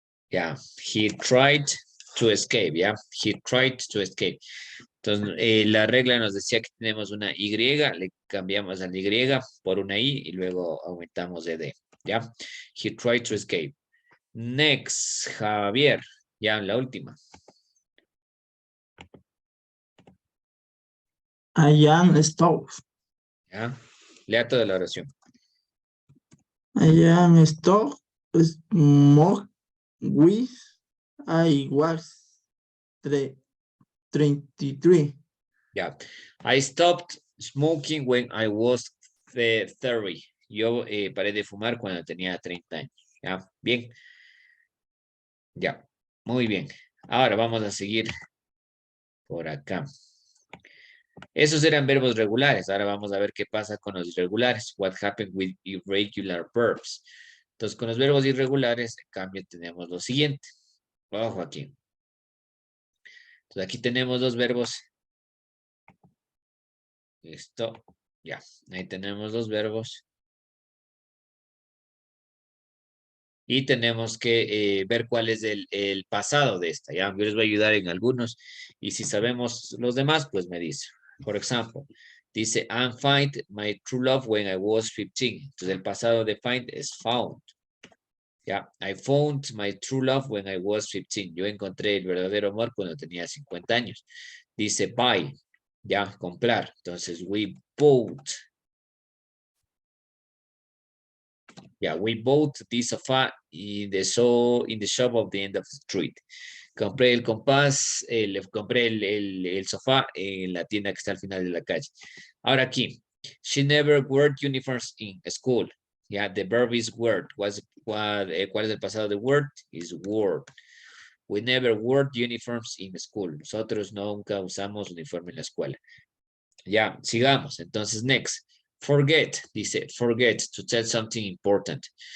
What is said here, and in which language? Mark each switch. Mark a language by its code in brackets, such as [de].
[en] Yeah, he tried to escape, yeah. He tried to escape. [es] Entonces, la regla nos decía que tenemos una Y, le cambiamos a la Y por una I y luego aumentamos de D, ¿ya? [en] He tried to escape. Next, Javier, [es] ya la última. [en] I am stuck. [es] ¿Ya? Lea toda la oración. [en] I am stuck. Smoke with. I was 23. [es] Ya. [en] I stopped smoking when I was 30. [es] Yo paré de fumar cuando tenía 30 años. ¿Ya? Bien. Ya. Muy bien. Ahora vamos a seguir por acá. Esos eran verbos regulares. Ahora vamos a ver qué pasa con los irregulares. [en] What happened with irregular verbs. [es] Entonces, con los verbos irregulares, en cambio, tenemos lo siguiente. Ojo aquí. Entonces, aquí tenemos dos verbos. Esto, ya. Ahí tenemos dos verbos. Y tenemos que ver cuál es el pasado de esta. Ya, yo les voy a ayudar en algunos. Y si sabemos los demás, pues me dice. Por ejemplo, dice, [en] I find my true love when I was 15. [es] Entonces, el pasado de find es found. [en] Ya, I found my true love when I was 15. [es] Yo encontré el verdadero amor cuando tenía 50 años. Dice buy, ya, comprar. Entonces, [en] we bought. Yeah, we bought this sofa in the shop of the end of the street. [es] Compré el compás, compré el sofá en la tienda que está al final de la calle. Ahora aquí, [en] she never wore uniforms in school. Yeah, the verb is wore. [es] ¿Cuál es el pasado de word? [en] Is wore. We never wore uniforms in school. [es] Nosotros nunca usamos uniforme en la escuela. Ya, sigamos. Entonces, next. [en] Forget, dice, forget to tell something important.